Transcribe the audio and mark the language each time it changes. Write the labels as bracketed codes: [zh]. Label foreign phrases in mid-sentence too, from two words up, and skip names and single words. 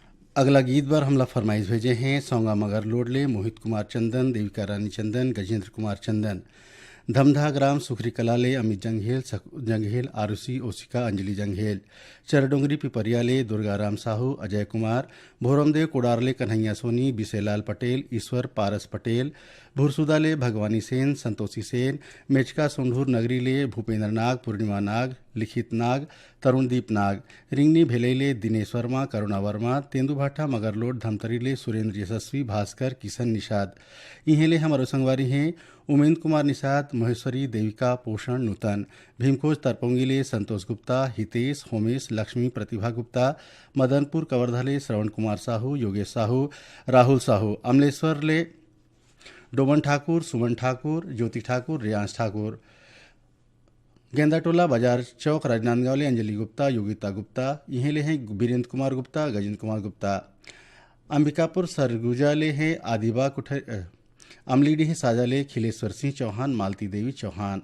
[hne] अगला गीत बार हमला फरमाइश भेजे हैं सौंगा मगर लोडले मोहित कुमार चंदन, देविका रानी चंदन, गजेंद्र कुमार चंदन, धमधा ग्राम सुखरी कलाले अमित जंघेल आरुषि ओसिका अंजलि जंघेल, चरडोंगरी पिपरियाले दुर्गाराम साहू, अजय कुमार, भोरमदेव कोडारले कन्हैया सोनी, बिसेलाल पटेल, ईश्वर पारस पटेल, भुरसुदाले भगवानी सेन, संतोषी सेन, मेचका सोंढूर नगरीले भूपेंद्र नाग, पूर्णिमा नाग, लिखित नाग, तरुणदीप नाग, रिंगनी भेलैले दिनेश वर्मा, करुणा वर्मा, तेंदुभाटा मगरलोड धमतरीले सुरेंद्र यशस्वी, भास्कर, किशन निषाद। इहेले हमारो संगवारी हैं उमेंद्र कुमार निषाद, महेश्वरी, देविका, पोषण, नूतन, भीमखोज तरपोंगीले संतोष गुप्ता, हितेश, होमेश, लक्ष्मी, प्रतिभा गुप्ता, मदनपुर कवर्धाले श्रवण कुमार साहू, योगेश साहू, राहुल साहू, अमलेश्वरले डोमन ठाकुर, सुमन ठाकुर, ज्योति ठाकुर, रियांश ठाकुर, गेंदाटोला बाजार चौक राजनांदगांव अंजलि गुप्ता, योगिता गुप्ता। इहेले हैं वीरेंद्र कुमार गुप्ता, गजेंद्र कुमार गुप्ता। अंबिकापुर सरगुजाले हैं आदिबा अमलीडी है साजाले खिलेश्वर सिंह चौहान, मालती देवी चौहान।